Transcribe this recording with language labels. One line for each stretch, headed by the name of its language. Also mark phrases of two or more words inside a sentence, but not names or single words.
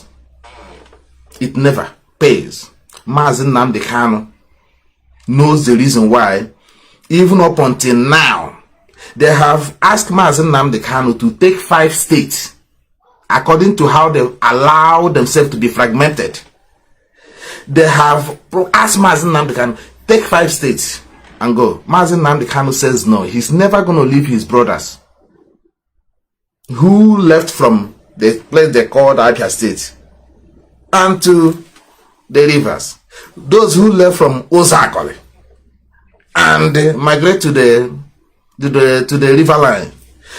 English: It never pays. Mazi Nnamdi Kanu knows the reason why, even up until now, they have asked Mazi Nnamdi Kanu to take 5 states according to how they allow themselves to be fragmented. They have asked Mazi Nnamdi Kanu, take 5 states and go. Mazi Nnamdi Kanu says no. He's never going to leave his brothers who left from the place they called Abia State and to the rivers. Those who left from Osakole and migrate to the river line.